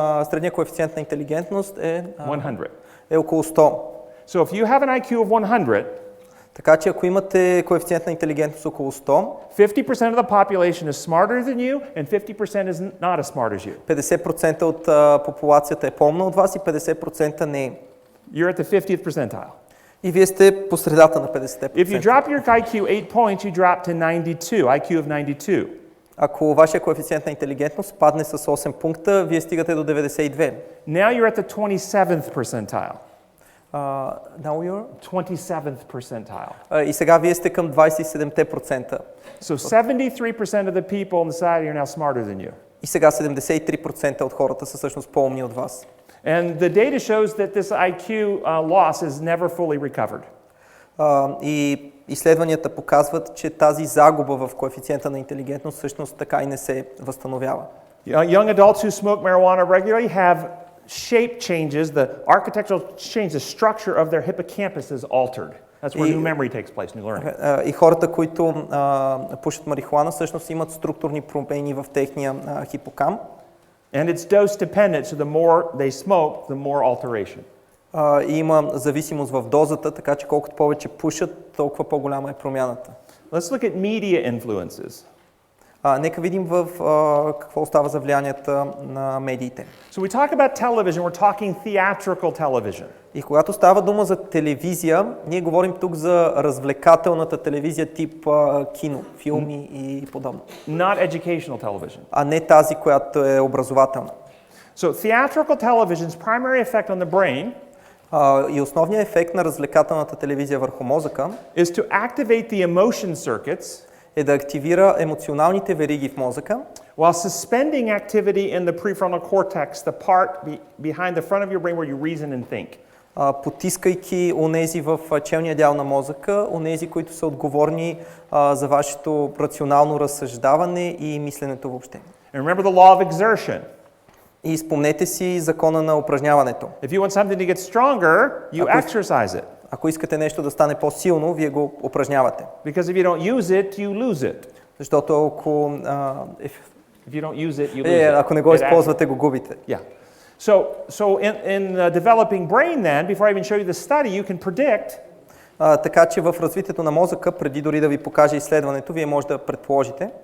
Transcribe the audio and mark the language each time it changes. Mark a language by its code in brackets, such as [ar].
[bg] Средният коефициент на интелигентност е 100. Е около 100. [en] So if you have an IQ of 100, [bg] така че ако имате коефициент на интелигентност около 100, [en] 50% of the population is smarter than you and 50% is not as smart as you. [bg] 50% от популацията е по-умна от вас и 50% не е. [en] You're at the 50th percentile. [bg] И вие сте по средата на 50%. [en] If you drop your IQ 8 points, you drop to 92, IQ of 92. [bg] Ако вашия коефициент на интелигентност падне с 8 пункта, вие стигате до 92. [en] Now you're at the 27th percentile. Now you're 27th percentile. [bg] И сега вие сте към 27%. [en] So 73% of the people in society are now smarter than you. [bg] И сега 73% от хората са всъщност по-умни от вас. [en] And the data shows that this IQ loss is never fully recovered. [bg] И изследванията показват, че тази загуба в коефициента на интелигентност всъщност така и не се възстановява. [en] Young adults who smoke marijuana regularly have shape changes, the architectural change, the structure of their hippocampus is altered. That's where new memory takes place, new learning. [bg] И хората, които пушат марихуана, всъщност имат структурни промени в техния хипокамп. [en] And it's dose dependent, so the more they smoke, the more alteration. [bg] И има зависимост в дозата, така че колкото повече пушат, толкова по-голяма е промяната. [en] Let's look at media influences. [bg] Нека видим какво става за влиянията на медиите. [en] So we talk about television, we're talking theatrical television. [bg] И когато става дума за телевизия, ние говорим тук за развлекателната телевизия тип кино, филми и подобно. [en] Not educational television. [bg] А не тази, която е образователна. [en] So theatrical television's primary effect on the brain [bg] и основният ефект на развлекателната телевизия върху мозъка [en] is to activate the emotion circuits [bg] е да активира емоционалните вериги в мозъка, [en] while suspending activity in the prefrontal cortex, the part behind the front of your brain where you reason and think. [bg] Потискайки онези в челния дял на мозъка, онези, които са отговорни за вашето рационално разсъждаване и мисленето въобще. [en] And remember the law of exertion. [bg] И спомнете си закона на упражняването. [en] If you want something to get stronger, you exercise it. [bg] Ако искате нещо да стане по-силно, вие го упражнявате. [en] Because if you don't use it, you lose it. [bg] Защото ако, [en] If you don't use it, you lose it. [bg] ако не го използвате, го губите. [en] Yeah. So in developing brain then, before I even show you the study, you can predict [bg] така че в развитието на мозъка, преди дори да ви покажа изследването, вие може да предположите,